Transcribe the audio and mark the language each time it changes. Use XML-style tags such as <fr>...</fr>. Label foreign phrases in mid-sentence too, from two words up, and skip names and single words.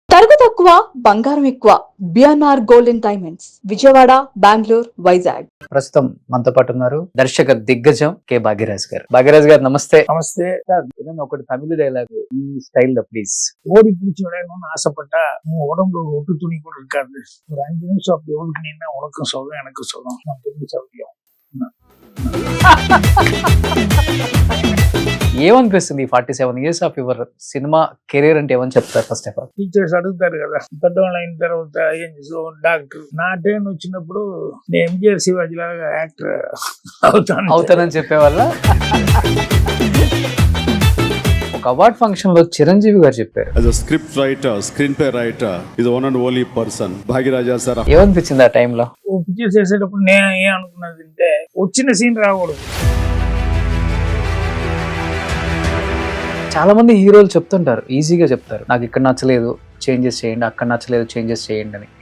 <te>నగదు తక్కువ బంగారం ఎక్కువ. బిఎన్ఆర్ గోల్డ్ అండ్ డైమండ్స్, విజయవాడ, బెంగళూరు, వైజాగ్. ప్రస్తుతం మనతో పాటు ఉన్నారు దర్శక దిగ్గజం కె భాగ్యరాజ్ గారు. భాగ్యరాజ్ గారు నమస్తే. నమస్తే సార్, ఏదైనా ఒకటి తమిళ డైలాగ్ ఈ స్టైల్ లో ప్లీజ్.</te> <ta>ஓடி பிடிச்சி விளையாடணும்னு ஆசைப்பட்டா உன் உடம்புல ஒரு ஒட்டு துணி கூட இருக்காது. ஒரு 5 நிமிஷம் அப்படி ஒதுக்குனீங்கன்னா உனக்கும் சொல்லும் எனக்கும் சொல்லும் நமக்கு எப்படி சௌரியம்.</ta> <te>ఏమనిపిస్తుంది</te> <en>47 years of your cinema career</en> <te>అంటే ఏమని చెప్తారు?</te> <en>first of all</en> <te>టీచర్స్ అడుగుతారు కదా, పెద్దవాళ్ళు అయిన తర్వాత ఏం చేసావు, డాక్టర్. నా ట్రైన్ వచ్చినప్పుడు నేను ఎంజిఆర్ శివాజీ లాగా యాక్టర్ అవుతానని చెప్పేవాళ్ళ. ఒక అవార్డ్ ఫంక్షన్ లో చిరంజీవి గారు చెప్పారు,</te> <en>as a script writer, screenplay writer is the one and only person Bhagiraja sir.</en> <te>ఏమనిపించింది ఆ టైంలో? పిక్చర్ చేసేటప్పుడు నేను ఏం అనుకున్నది అంటే వచ్చిన సీన్ రాకూడదు. చాలా మంది హీరోలు చెప్తుంటారు, ఈజీగా చెప్తారు, నాకు ఇక్కడ నచ్చలేదు చేంజెస్ చేయండి, అక్కడ నచ్చలేదు చేంజెస్ చేయండి అని.</te>